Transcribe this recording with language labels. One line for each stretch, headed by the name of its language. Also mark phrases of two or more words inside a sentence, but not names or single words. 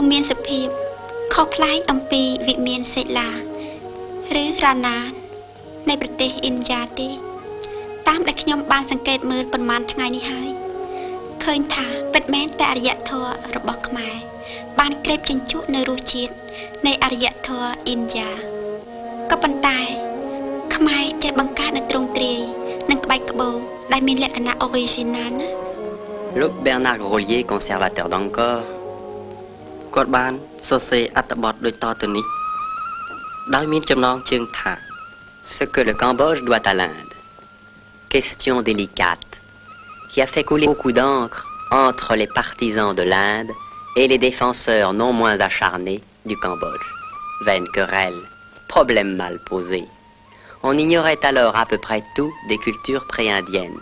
Khmer: មានសភាពខុសប្លែកអំពីវិមានសេឡាឬរ៉ាណានៃប្រទេសឥណ្ឌាទេតាមដែលខ្ញុំបានសង្កេតមើលប៉ុន្មានថ្ងៃនេះហើយឃើញថាពិតមែនតែអរិយធម៌របស់ខ្មែរបានក្រេបជញ្ជក់នៅរសជាតិនៃអរិយធម៌ឥណ្ឌាក៏ប៉ុន្តែខ្មែរចេះបង្កើតនៅទ្រង់ទ្រាយនិងក្បាច់ក្បូរដែលមានលក្ខណៈ original ណា
French: L'autre Bernard Grolier, conservateur d'Angkor,
Khmer: គាត់បានសរសេរអត្ថបទដូចតទៅនេះដោយមានចំណងជើងថា
French: ce que le Cambodge doit à l'Inde. Question délicate, qui a fait couler beaucoup d'encre entre les partisans de l'Inde et les défenseurs non moins acharnés du Cambodge. Vaine querelle, problème mal posé. On ignorait alors à peu près tout des cultures pré-indiennes.